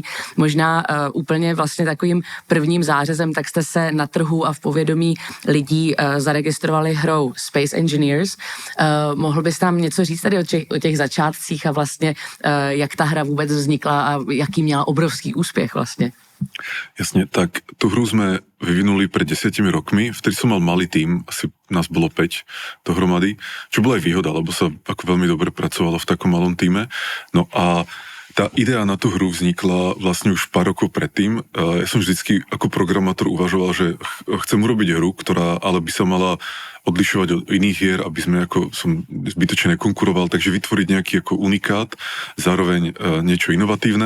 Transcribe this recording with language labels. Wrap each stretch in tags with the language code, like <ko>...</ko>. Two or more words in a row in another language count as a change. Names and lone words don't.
<cs>Možná úplně vlastně takovým prvním zářezem, tak jste se na trhu a v povědomí lidí zaregistrovali hrou Space Engineers. Mohl bys nám něco říct tady o těch začátcích a vlastně jak ta hra vůbec vznikla a jaký měla obrovský úspěch vlastně?</cs> <sk>Jasne, tak tú hru sme vyvinuli pred 10 rokmi, vtedy som mal malý tím, asi nás bolo 5 dohromady, čo bola aj výhoda, lebo sa ako veľmi dobre pracovalo v takom malom tíme. No a tá idea na tú hru vznikla vlastne už pár rokov predtým. Ja som vždycky ako programátor uvažoval, že chcem urobiť hru, ktorá ale by sa mala odlišovať od iných hier, aby sme ako som zbytočne nekonkuroval, takže vytvoriť nejaký ako unikát, zároveň niečo inovatívne.</sk>